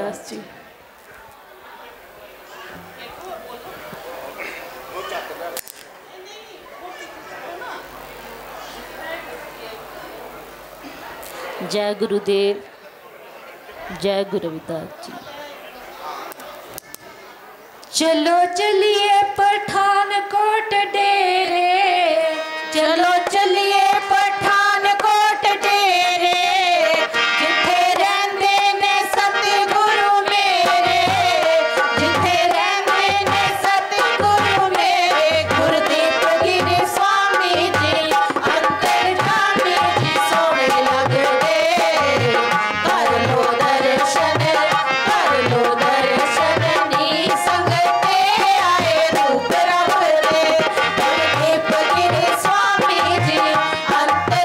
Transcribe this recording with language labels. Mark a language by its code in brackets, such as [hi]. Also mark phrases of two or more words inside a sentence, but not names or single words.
[pa] ਜੀ। ਜੈ ਗੁਰੂਦੇਵ, ਜੈ ਗੁਰੂ ਰਵਿਦਾਸ ਜੀ। ਚਲੋ ਚਲੀਏ ਪਠਾਨਕੋਟ ਡੇਰੇ, ਚਲੋ ਚਲੀਏ ਪਠਾਨਕੋਟ ਡੇਰੇ, ਜਿੱਥੇ ਰਹਿੰਦੇ ਨੇ ਸਤਿਗੁਰੂ ਮੇਰੇ, ਜਿੱਥੇ ਰਹਿੰਦੇ ਨੇ ਸਤਿਗੁਰੂ ਮੇਰੇ, ਗੁਰਦੀਪ ਗਿਰੀ ਸੁਆਮੀ ਜੀ ਅੰਤਰਯਾਮੀ ਜੀ ਸੋਹਣੇ ਲੱਗਦੇ। ਕਰ ਲੋ ਦਰਸ਼ਨ, ਕਰ ਲੋ ਦਰਸ਼ਨ, ਨੀ ਸੰਗਤੇ ਆਏ ਰੂਪ ਰੱਬ ਦੇ। गुरदीप गिरी स्वामी जी